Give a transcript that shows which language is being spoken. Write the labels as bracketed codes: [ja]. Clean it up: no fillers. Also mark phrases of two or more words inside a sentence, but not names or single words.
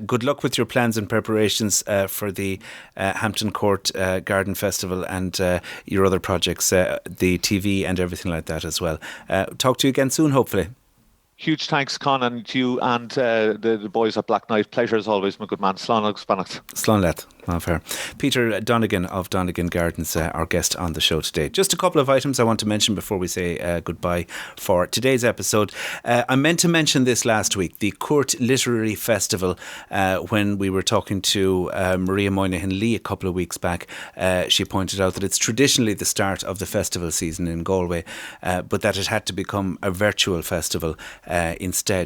[en] Good luck with your plans and preparations for the Hampton Court Garden Festival and your other projects, the TV and everything like that as well. Talk to you again soon, hopefully. Huge thanks, Con, and to you and the boys at Black Knight. Pleasure as always, my good man. [ga] Slán agus Spanacht. Slán leat. Fair. [en] Peter Donegan of Donegan Gardens, our guest on the show today. Just a couple of items I want to mention before we say goodbye for today's episode. I meant to mention this last week, the Court Literary Festival, when we were talking to Maria Moynihan Lee a couple of weeks back. She pointed out that it's traditionally the start of the festival season in Galway, but that it had to become a virtual festival instead.